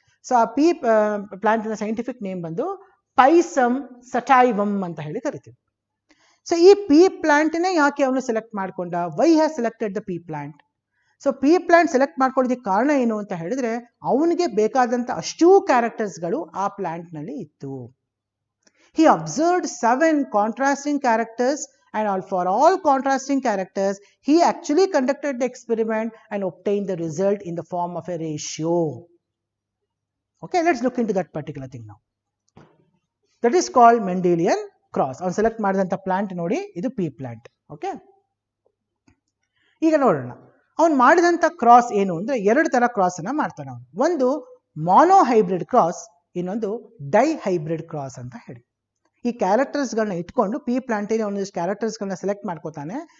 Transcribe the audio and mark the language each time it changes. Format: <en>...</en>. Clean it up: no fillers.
<kn>So ಆ ಪೀ ಪ್ಲಾಂಟ್ನ scientific name ಬಂದು ಪೈಸಮ್ ಸಟೈವಮ್ ಅಂತ ಹೇಳಿ ಕರಿತೀವಿ. ಸೊ ಈ ಪೀ ಪ್ಲಾಂಟ್ನೇ ಯಾಕೆ ಅವನು ಸೆಲೆಕ್ಟ್ ಮಾಡ್ಕೊಂಡ,</kn> <en>Why has selected the pea plant?</en> <kn>So pea plant select ಮಾಡ್ಕೊಳ್ಳೋದಕ್ಕೆ ಕಾರಣ ಏನು ಅಂತ ಹೇಳಿದ್ರೆ, ಅವನಿಗೆ ಬೇಕಾದಂಥ ಅಷ್ಟೂ ಕ್ಯಾರೆಕ್ಟರ್ಸ್ಗಳು ಆ ಪ್ಲಾಂಟ್ನಲ್ಲಿ ಇತ್ತು.</kn> <en>He observed 7 contrasting characters and for all contrasting characters he actually conducted the experiment and obtained the result in the form of a ratio. Okay, let's look into that particular thing now. That is called Mendelian Cross.</en> <kn>ಅವನು select ಮಾಡಿದಂಥ plant ನೋಡಿ, ಇದು ಪೀ plant. Okay, ಈಗ ನೋಡೋಣ ಅವನು ಮಾಡಿದಂಥ cross ಏನು ಅಂದರೆ, 2 ಥರ ಕ್ರಾಸ್ ಅನ್ನ ಮಾಡ್ತಾನೆ ಅವನು. ಒಂದು ಮೊನೋಹೈಬ್ರಿಡ್ ಕ್ರಾಸ್, ಇನ್ನೊಂದು ಡೈಹೈಬ್ರಿಡ್ ಕ್ರಾಸ್ ಅಂತ ಹೇಳಿ. ಈ ಕ್ಯಾರೆಕ್ಟರ್ಸ್ಗಳನ್ನ ಇಟ್ಕೊಂಡು ಪೀ ಪ್ಲಾಂಟಿಗೆ ಒಂದಿಷ್ಟು ಕ್ಯಾರೆಕ್ಟರ್ಸ್ಗಳನ್ನ ಸೆಲೆಕ್ಟ್ ಮಾಡ್ಕೋತಾನೆ.</kn>